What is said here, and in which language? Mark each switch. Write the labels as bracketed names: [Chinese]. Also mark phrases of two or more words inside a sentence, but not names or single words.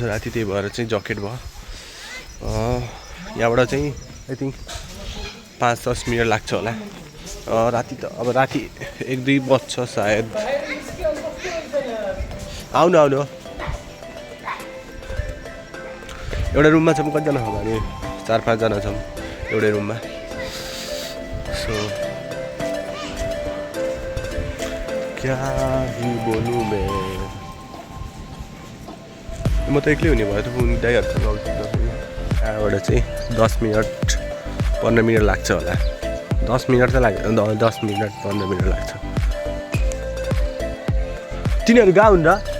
[Nepali] राति त्यही भएर चाहिँ ज्याकेट भयो यहाँबाट चाहिँ [English] I think [Nepali] 5-10 मिनट लाग्छ होला राति त अब राति 1-2 बज्छ सायद आउनु आउनु एउटा रुममा छौँ कतिजना छौँ हामी 4-5 जना छौँ एउटै रुममा सो [Hindi] क्या ही बोलूं मैं [Nepali] म त एक्लै हुने भयो त फोन दाइहरूसँग यहाँबाट चाहिँ 10 मिनट 15 मिनट लाग्छ होला 10 मिनट त लाग्छ 10 मिनट 15 मिनट लाग्छ तिनीहरू गएको हुन् र